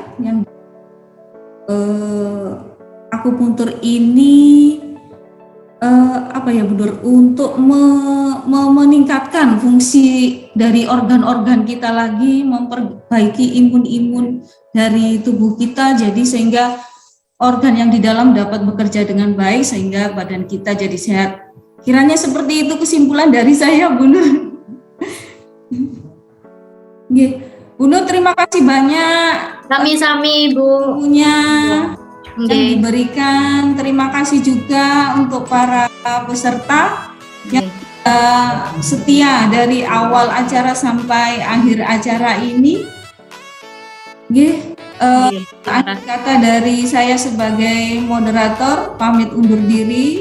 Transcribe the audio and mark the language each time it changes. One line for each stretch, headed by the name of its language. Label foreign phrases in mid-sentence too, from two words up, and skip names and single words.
Indonesian: Yang akupuntur ini Bu Nur, untuk meningkatkan fungsi dari organ-organ kita lagi, memperbaiki imun-imun dari tubuh kita, jadi sehingga organ yang di dalam dapat bekerja dengan baik sehingga badan kita jadi sehat. Kiranya seperti itu kesimpulan dari saya, Bu Nur. Bu Nur, terima kasih banyak.
Javanese: Sami-sami, Bu.
Indonesian: Yang diberikan. Terima kasih juga untuk para peserta yang setia dari awal acara sampai akhir acara ini. Akhir kata dari saya sebagai moderator, pamit undur diri.